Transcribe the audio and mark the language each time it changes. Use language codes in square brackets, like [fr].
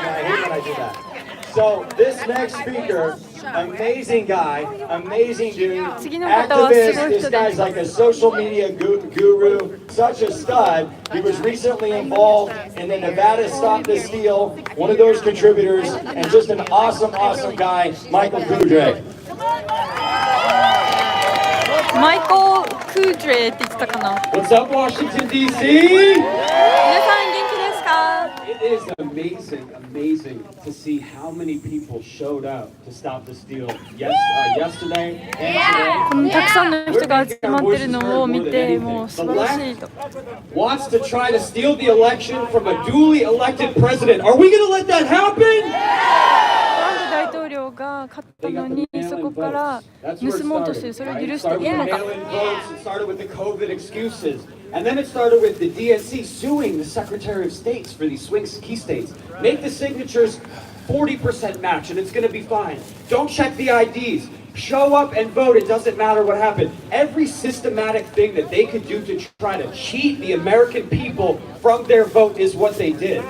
[en] I hate when I do that. So this next speaker, amazing guy, amazing dude, activist. This guy's like a social media guru, such a stud. He was recently involved in the Nevada Stop the Steal, one of those contributors, and just an awesome, awesome guy, Michael Kudre. [ja] マイコー・クードレって言ってたかな。 [en] What's up, Washington, D.C.? [ja] 皆さん元気ですか？ [en] It is amazing, amazing to see how many people showed up to stop the steal yesterday and today. [ja] このたくさんの人が集まってるのを見て、もう素晴らしいと。 [en] Wants to try to steal the election from a duly elected president. Are we going to let that happen? [ja] 大統領が勝ったのにそこから盗もうとしてる。それを許していいのか。 [en] It started with the COVID excuses. And then it started with the DNC suing the Secretary of States for these swing key states. Make the signatures 40% match and it's going to be fine. Don't check the IDs. Show up and vote. It doesn't matter what happened. Every systematic thing that they could do to try to cheat the American people from their vote is what they did.